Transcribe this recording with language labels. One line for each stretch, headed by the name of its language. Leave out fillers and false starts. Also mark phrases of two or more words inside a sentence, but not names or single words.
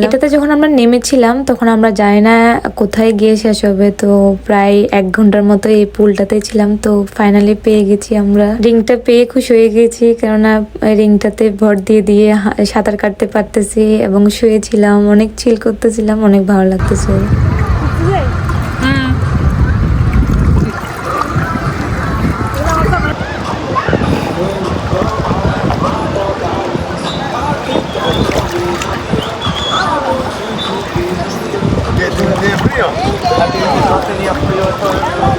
Bangla: এটাতে যখন আমরা নেমেছিলাম তখন আমরা জানি না কোথায় গিয়ে শেষ হবে, তো প্রায় 1 ঘন্টার মতো এই পুলটাতে ছিলাম। তো ফাইনালি পেয়ে গেছি আমরা। রিংটা পেয়ে খুশি হয়ে গেছি, কেননা রিংটাতে ভর দিয়ে দিয়ে সাঁতার কাটতে পারতেছি এবং শুয়েছিলাম, অনেক চিল করতেছিলাম, অনেক ভালো লাগতেছে।
Spanish: ¿Tiene frío? No tenía frío todo el